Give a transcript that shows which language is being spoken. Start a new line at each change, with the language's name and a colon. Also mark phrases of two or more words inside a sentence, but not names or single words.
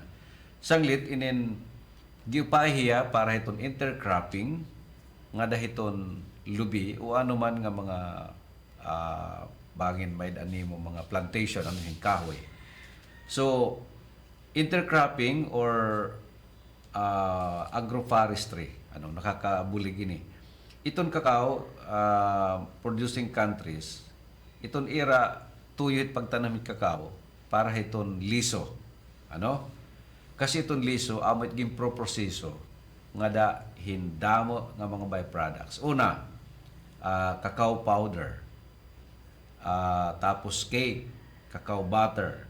Waray: Sanglit giupahiya para hiton intercropping nga dahiton lubi o anuman nga mga bangin may animo mga plantation ano yung kahoy.
English: So intercropping or agroforestry nakakabulig ini. Iton kakao producing countries,
Waray: iton ira tuyot pagtanam kakao para hiton liso. Kasi iton liso amot gin proproseso nga da hindamo nga mga byproducts.
English: Una, cacao powder. Tapos cake, cacao butter.